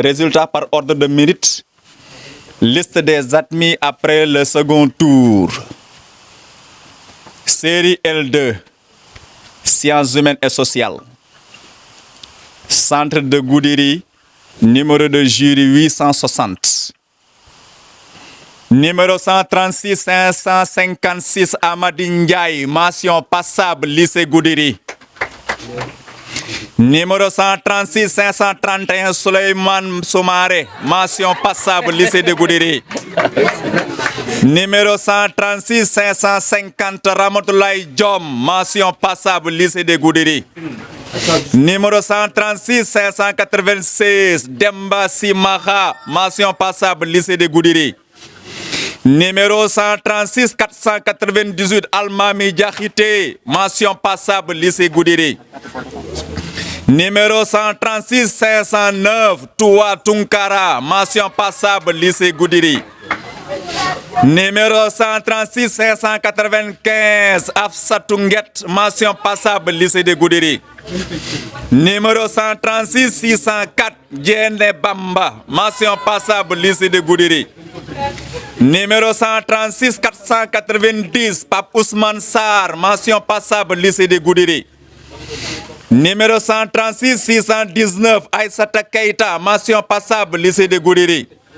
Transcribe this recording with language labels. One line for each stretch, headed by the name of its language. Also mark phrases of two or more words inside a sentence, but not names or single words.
French: Résultats par ordre de mérite. Liste des admis après le second tour. Série L2, sciences humaines et sociales. Centre de Goudiri, numéro de jury 860. Numéro 136 556 Amadi Ndiaye, mention passable, lycée Goudiri. Numéro 136 531 Souleymane Soumaré, mention passable, lycée de Goudiri. Numéro 136 550 Ramatoulaye Diom, mention passable, lycée de Goudiri. Numéro 136 596 Demba Simaha, mention passable, lycée de Goudiri. Numéro 136 498 Almami Diakhité, mention passable, lycée Goudiri. Numéro 136 509 Toua Tunkara, mention passable, lycée Goudiri. Numéro 136 595 Afsa Tunguet, mention passable, lycée de Goudiri. Numéro 136 604 Djene Bamba, mention passable, lycée de Goudiri. Numéro 136 490 Pape Ousmane Sarr, mention passable, lycée de Goudiri. Numéro 136 619 Aïssata Keita, mention passable, lycée de Goudiri.